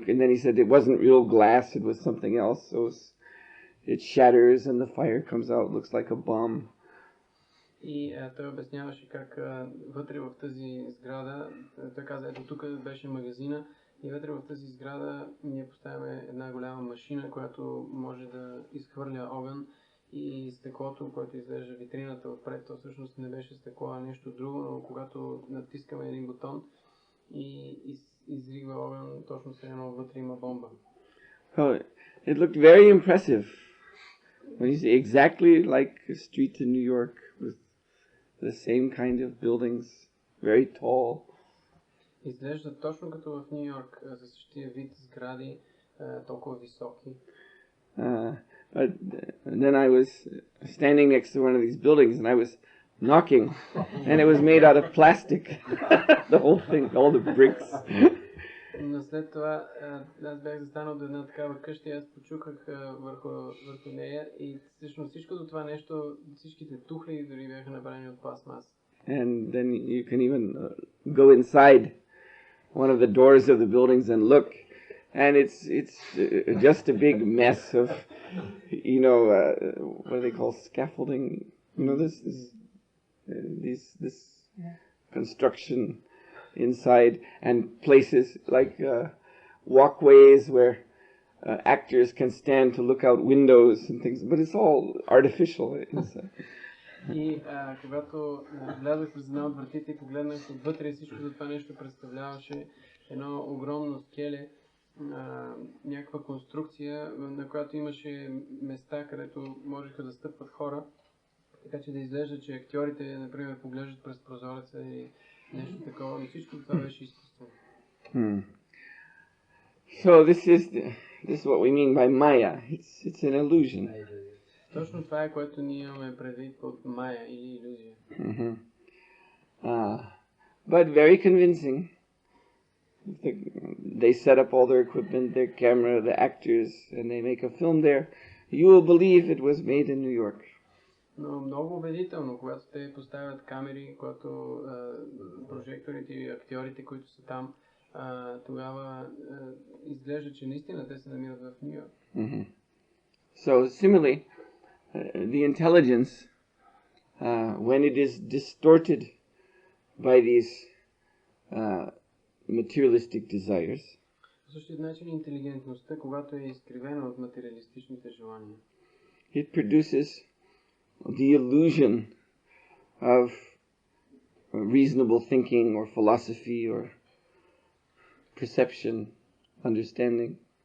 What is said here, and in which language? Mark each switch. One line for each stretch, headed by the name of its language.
English: And then he said it wasn't real glass; it was something else. So it shatters, and the fire comes out. Looks like a bomb.
Bulgarian: И той обясняваше как вътре в тази сграда, той каза, ето тук беше магазина и вътре в тази сграда ние поставяме една голяма машина, която може да изхвърля огън и стъклото, което изглежда витрината отпред, то всъщност не беше стъкло, а нещо друго, но когато натискаме един бутон и изригва огън, точно се едно вътре има бомба.
English: Oh, it looked very impressive. When you see exactly like a street in New York with the same kind of buildings, very tall.
Bulgarian: Изглежда точно като в Ню Йорк, за същия вид сгради, толкова високи.
English: But then I was standing next to one of these buildings and I was knocking, and it was made out of plastic. The whole thing, all the bricks.
Bulgarian: Но след това аз бях застанал до една такава къща и аз почуках върху нея и всъщност всичко до това нещо, всичките тухли дори бяха направени от пластмаса.
English: And then you can even go inside one of the doors of the buildings and look, and it's just a big mess of, you know, what do they call scaffolding? You know, this construction inside, and places like walkways where actors can stand to look out windows and things, but it's all artificial inside.
Bulgarian: И когато влязох през една от вратите и погледнах отвътре, всичко за това нещо представляваше едно огромно скеле, някаква конструкция, на която имаше места, където можеха да стъпват хора, така че да изглежда, че актьорите, например, поглеждат през прозореца и нещо такова, но всичко това беше изкуствено.
English: So this is what we mean by Maya. It's an illusion.
Bulgarian: Точно това е, което ние имаме предвид под Майя или илюзия.
English: But very convincing. They set up all their equipment, their camera, the actors, and they make a film there. You will believe it was made in New York.
Bulgarian: Но много убедително, когато те поставят камери, когато прожекторите и актьорите, които са там, тогава изглежда, че наистина те се намират в Ню Йорк.
English: So similarly, the intelligence, when it is distorted by these materialistic desires,
Bulgarian: По същия начин интелигентността, когато е изкривена от материалистичните желания,
English: it produces the illusion of reasonable thinking or philosophy or perception, understanding.